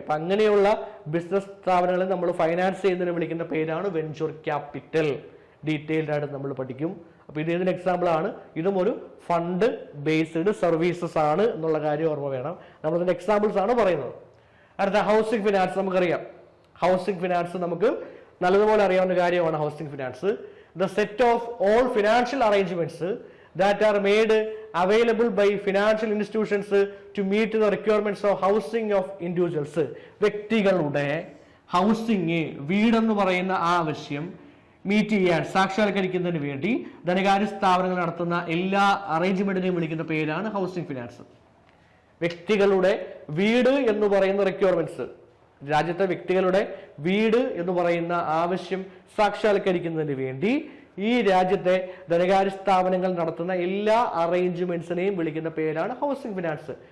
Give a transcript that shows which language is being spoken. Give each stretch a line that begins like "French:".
Malayalam: അപ്പൊ അങ്ങനെയുള്ള ബിസിനസ് സ്ഥാപനങ്ങളെ നമ്മൾ ഫൈനാൻസ് ചെയ്യുന്നതിന് വിളിക്കുന്ന പേരാണ് വെഞ്ചർ ക്യാപിറ്റൽ. ഡീറ്റെയിൽഡ് ആയിട്ട് നമ്മൾ പഠിക്കും. അപ്പൊ ഇത് ഇതിന് എക്സാമ്പിൾ ആണ്. ഇതും ഒരു ഫണ്ട് ബേസ്ഡ് സർവീസസ് ആണ് എന്നുള്ള കാര്യം ഓർമ്മ വേണം. നമ്മൾ ഇതിന്റെ എക്സാമ്പിൾസ് ആണ് പറയുന്നത്. അടുത്ത ഹൗസിംഗ് ഫിനാൻസ്. നമുക്കറിയാം ഹൗസിംഗ് ഫിനാൻസ് നമുക്ക് നല്ലതുപോലെ അറിയാവുന്ന കാര്യമാണ്.
English: Housing finance the set of all financial arrangements that are made available by financial institutions to meet the requirements of housing of individuals.
Malayalam: വ്യക്തികളുടെ ഹൗസിംഗ്, വീടെന്ന് പറയുന്ന ആവശ്യം മീറ്റ് ചെയ്യാൻ, സാക്ഷാത്കരിക്കുന്നതിന് വേണ്ടി ധനകാര്യ സ്ഥാപനങ്ങൾ നടത്തുന്ന എല്ലാ അറേഞ്ച്മെന്റിനെയും വിളിക്കുന്ന പേരാണ് ഹൗസിംഗ് ഫിനാൻസ്. വ്യക്തികളുടെ വീട് എന്ന് പറയുന്ന റിക്വയർമെന്റ്സ്, രാജ്യത്തെ വ്യക്തികളുടെ വീട് എന്ന് പറയുന്ന ആവശ്യം സാക്ഷാത്കരിക്കുന്നതിന് വേണ്ടി ഈ രാജ്യത്തെ ധനകാര്യ സ്ഥാപനങ്ങൾ നടത്തുന്ന എല്ലാ അറേഞ്ച്മെന്റ്സിനെയും വിളിക്കുന്ന പേരാണ് ഹൗസിംഗ് ഫിനാൻസ്.